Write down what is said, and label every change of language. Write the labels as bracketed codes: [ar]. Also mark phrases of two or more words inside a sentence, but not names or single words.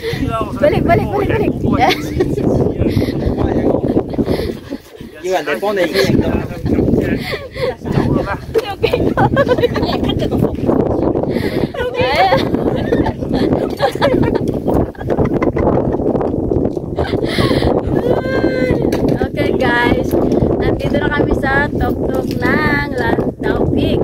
[tl] Balik, balik, balik, balik. [yue] Yêu 人哋幫你已經影到啦。 [en] Okay guys, [tl] nandito na kami sa tuktok ng Lantaw Peak.